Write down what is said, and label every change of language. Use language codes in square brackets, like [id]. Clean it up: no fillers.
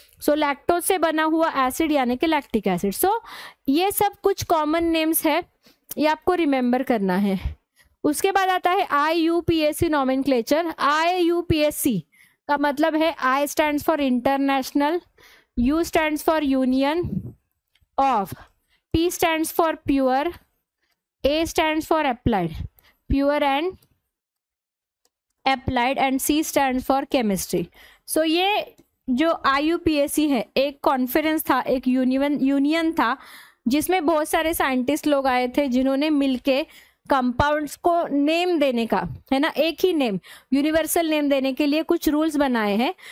[hi] सो lactose से बना हुआ एसिड यानी कि लैक्टिक एसिड। सो ये सब कुछ कॉमन नेम्स है, ये आपको रिमेंबर करना है। उसके बाद आता है IUPAC नॉमेनक्लेचर। IUPAC का मतलब है [en] I stands for international, U stands for union of, P stands for pure, A stands for applied, pure and applied, and C stands for chemistry. [hi] So ये जो IUPAC है एक कॉन्फ्रेंस था, एक union था जिसमें बहुत सारे साइंटिस्ट लोग आए थे जिन्होंने मिलके कंपाउंड्स को नेम देने का, है ना, एक ही नेम, यूनिवर्सल नेम देने के लिए कुछ रूल्स बनाए हैं.